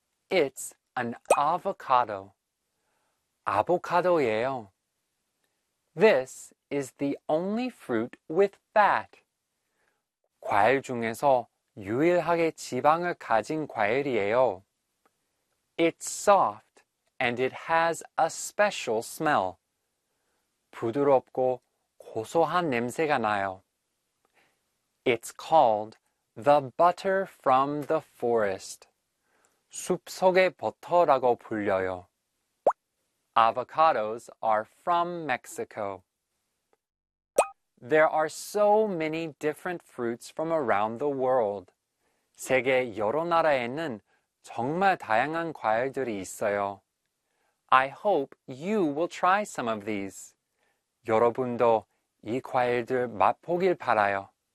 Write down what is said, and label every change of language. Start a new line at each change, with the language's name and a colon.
English: It's an avocado.
Korean: 아보카도예요.
English: This is the only fruit with fat.
Korean: 과일 중에서 유일하게 지방을 가진 과일이에요.
English: It's soft and it has a special smell.
Korean: 부드럽고 고소한 냄새가 나요.
English: It's called the butter from the forest.
Korean: 숲속의 버터라고 불려요.
English: Avocados are from Mexico. There are so many different fruits from around the world.
Korean: 세계 여러 나라에는 정말 다양한 과일들이 있어요.
English: I hope you will try some of these.
Korean: 여러분도 이 과일들 맛보길 바라요.